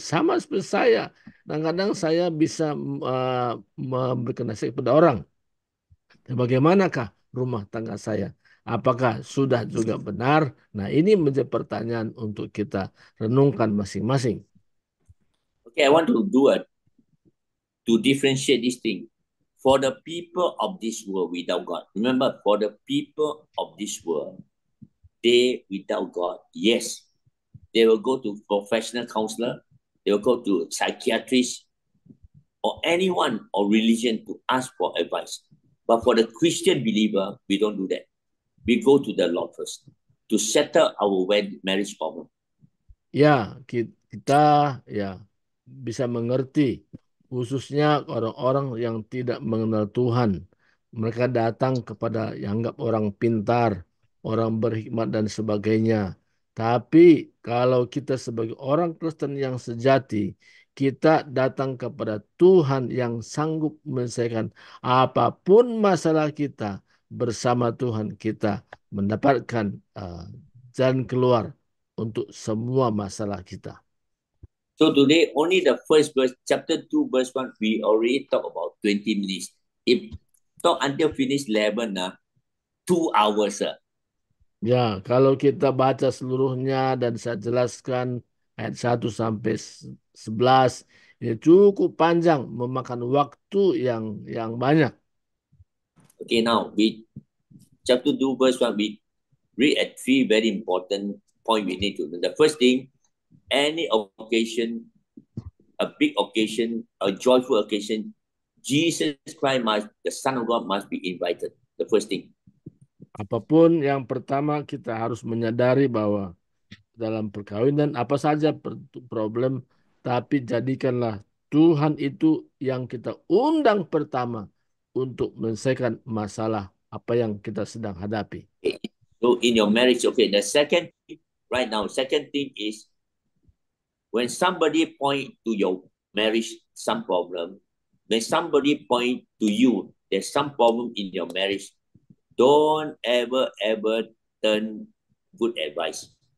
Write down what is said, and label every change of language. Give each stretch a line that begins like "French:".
Indonesian: Sama seperti saya. Kadang-kadang saya bisa memberikan nasihat kepada orang. Bagaimanakah rumah tangga saya? Apakah sudah juga benar? Nah, ini menjadi pertanyaan untuk kita renungkan masing-masing.
English: Okay, I want to differentiate this thing. For the people of this world without God, remember, for the people of this world, they without God, yes, they will go to professional counselor, they will go to psychiatrist or anyone or religion to ask for advice. But for the Christian believer, we don't do that. We go to the Lord first to settle our marriage problem.
Indonesian: Ya, kita ya bisa mengerti, khususnya orang-orang yang tidak mengenal Tuhan. Mereka datang kepada yang anggap orang pintar, orang berhikmat dan sebagainya. Tapi kalau kita sebagai orang Kristen yang sejati, kita datang kepada Tuhan yang sanggup menyelesaikan apapun masalah kita. Bersama Tuhan kita mendapatkan jalan keluar untuk semua masalah kita.
English: So today, only the first verse, chapter 2, verse 1, we already talk about 20 minutes. If talk until finish 11, 2 hours.
Indonesian: Ya, kalau kita baca seluruhnya dan saya jelaskan ayat 1 sampai 11, ini cukup panjang, memakan waktu yang banyak.
English: Okay, now, chapter 2, verse 1, we read at 3 very important points we need to know. The first thing, any occasion, a big occasion, a joyful occasion, Jesus Christ the Son of God must be invited. The first thing.
Indonesian: Apapun yang pertama kita harus menyadari bahwa dalam perkawinan apa saja problem, tapi jadikanlah Tuhan itu yang kita undang pertama untuk menyelesaikan masalah apa yang kita sedang hadapi.
English: So in your marriage, okay, the second thing is when somebody point to your marriage some problem, when somebody point to you there's some problem in your marriage, don't ever turn good advice.